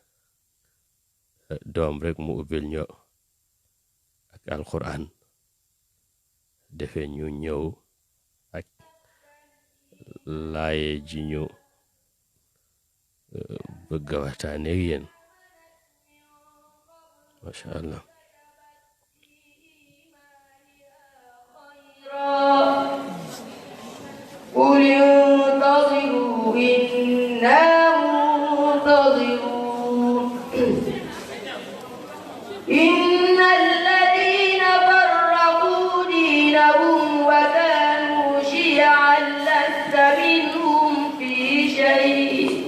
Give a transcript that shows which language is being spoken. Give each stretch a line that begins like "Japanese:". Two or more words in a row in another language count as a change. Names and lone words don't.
Wolof: doom rek mu ubbil ñu ak alquran defee ñu ñëw ak laaye ji ñu bëgg a waxtaane ak yéen
Arabic: ما شاء الله قل انتظروا إنا منتظرون إن الذين فرقوا دينهم وكانوا شيعا لست منهم في شيء